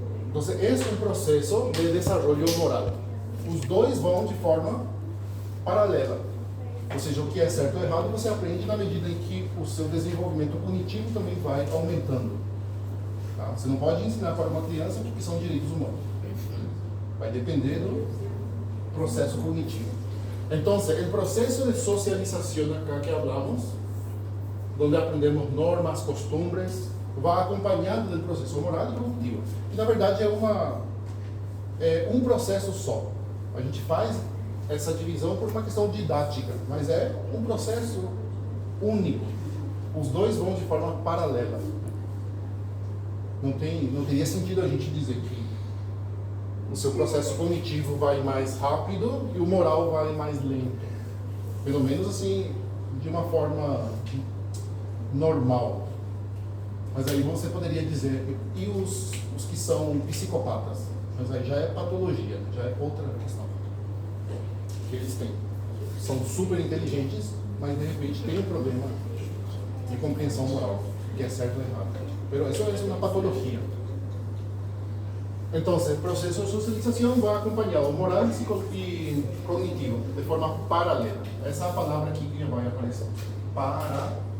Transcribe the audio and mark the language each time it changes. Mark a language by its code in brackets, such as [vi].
[pt] Então, esse é um processo de desenvolvimento moral. Os dois vão de forma paralela. Ou seja, o que é certo ou errado você aprende na medida em que o seu desenvolvimento cognitivo também vai aumentando. Tá? Você não pode ensinar para uma criança o que são direitos humanos. Vai depender do processo cognitivo. [es] Entonces, el proceso de socialización acá que hablamos, donde aprendemos normas, costumbres, va [pt] acompanhado do processo moral e cognitivo. E na verdade é um processo só. A gente faz essa divisão por uma questão didática, mas é um processo único. Os dois vão de forma paralela. Não teria sentido a gente dizer que o seu processo cognitivo vai mais rápido e o moral vai mais lento. Pelo menos assim, de uma forma normal. Mas aí você poderia dizer, e os que são psicopatas? Mas aí já é patologia, já é outra questão que eles têm. São super inteligentes, mas de repente tem um problema de compreensão moral, que é certo ou errado. [es] Pero eso es una patología. Entonces, el proceso de socialización va acompañado moral y cognitivo, de forma paralela. [pt] Essa é a palavra aqui que vai aparecer. Paralela.